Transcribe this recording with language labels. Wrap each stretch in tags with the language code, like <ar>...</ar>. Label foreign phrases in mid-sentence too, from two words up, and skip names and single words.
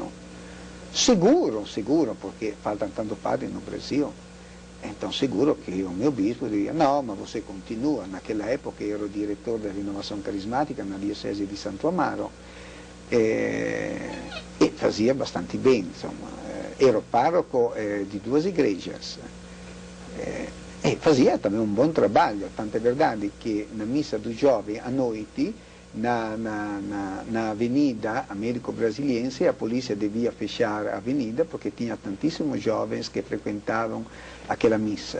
<pt>Seguro, porque faltam tanto padres no Brasil. Então seguro que o meu bispo diria, não, mas você continua. Naquela época eu era o diretor da Renovação Carismática na diocese di Santo Amaro e fazia bastante bem,</pt> <it>insomma. Ero parroco di</it> <pt>2 igrejas e fazia também um bom trabalho, tanto é verdade que na missa do jovem à noite na avenida Américo-Brasiliense a polícia devia fechar a avenida porque tinha tantíssimos jovens que frequentavam aquela missa.</pt>